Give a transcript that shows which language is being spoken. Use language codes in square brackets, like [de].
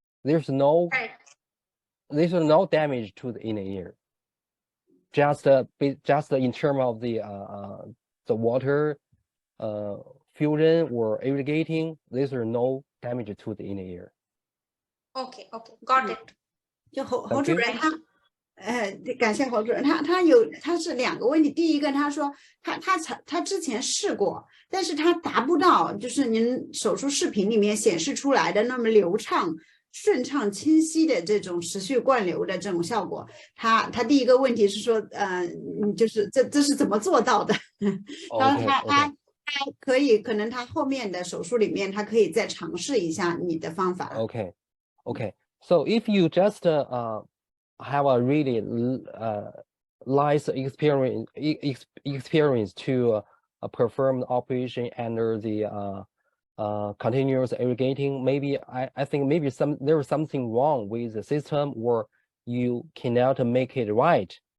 [en] There's no damage to the inner ear. Just in terms of the water fusion or irrigating, there's no damage to the inner ear. Okay, got it. [zh] 就侯主任他，感谢侯主任，他是2个问题。第一个，他说他之前试过，但是他达不到就是您手术视频里面显示出来的那么流畅、顺畅、清晰的这种持续灌流的这种效果。他第一个问题是说，就是这是怎么做到的？他可以，可能他后面的手术里面，他可以再尝试一下你的方法。 [en] Okay. So if you just have a really nice experience to perform the operation under the continuous irrigating, maybe I think maybe there is something wrong with the system, or you cannot make it right.